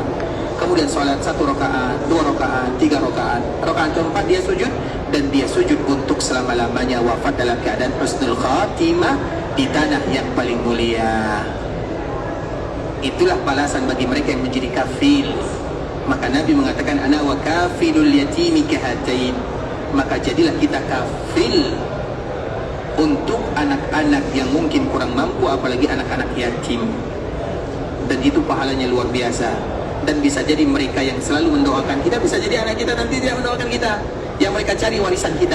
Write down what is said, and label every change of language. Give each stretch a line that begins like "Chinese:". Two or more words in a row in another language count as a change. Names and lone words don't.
Indonesian: Kemudian sholat 1 rakaat, 2 rakaat, 3 rakaat. Rakaat keempat dia sujud, dan dia sujud untuk selama-lamanya, wafat dalam keadaan husnul khatimah di tanah yang paling mulia. Itulah balasan bagi mereka yang menjadi kafil. Maka Nabi mengatakan,
Arabic: أنا وكافل اليتيم كهاتين.
Indonesian: Maka jadilah kita kafil untuk anak-anak yang mungkin kurang mampu, apalagi anak-anak yatim. Dan itu pahalanya luar biasa. Dan bisa jadi mereka yang selalu mendoakan kita, bisa jadi anak kita nanti tidak mendoakan kita, yang mereka cari warisan kita.